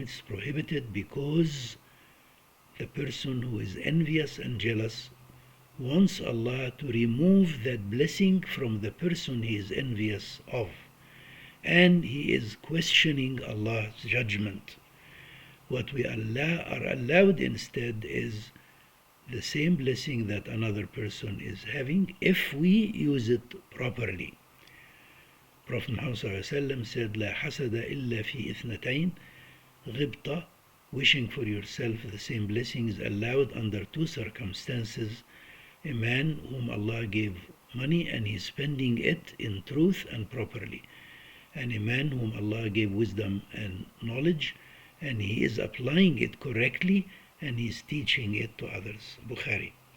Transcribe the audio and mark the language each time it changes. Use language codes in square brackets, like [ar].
[en] It's prohibited because the person who is envious and jealous wants Allah to remove that blessing from the person he is envious of. And he is questioning Allah's judgment. What we are allowed instead is the same blessing that another person is having if we use it properly. Prophet Muhammad said, [ar] لا حسد إلا في اثنتين. [en] غبطة, wishing for yourself the same blessing, is allowed under two circumstances. A man whom Allah gave money and he is spending it in truth and properly. And a man whom Allah gave wisdom and knowledge and he is applying it correctly and he is teaching it to others. Bukhari.